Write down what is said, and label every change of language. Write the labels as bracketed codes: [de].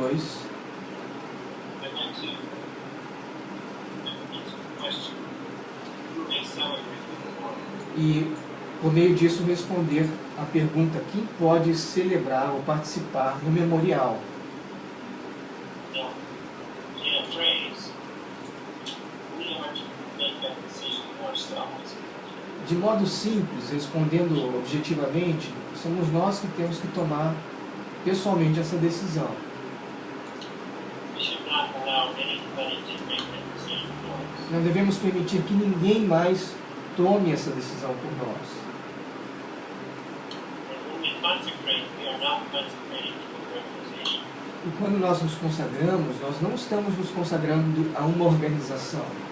[en] I'd like to answer the question, who may celebrate the Lord? [pt] e, por meio disso, responder a pergunta: quem pode celebrar ou participar no memorial? [en] Now, in a phrase, we are to make that decision ourselves. [pt] De modo simples, respondendo objetivamente, somos nós que temos que tomar pessoalmente essa decisão. [en] We should not allow anybody to make that decision for us. [pt] Não devemos permitir que ninguém mais tome essa decisão por nós. [en] And when we consecrate, we are not consecrating to an organization. [pt] E quando nós nos consagramos, nós não estamos nos consagrando a uma organização.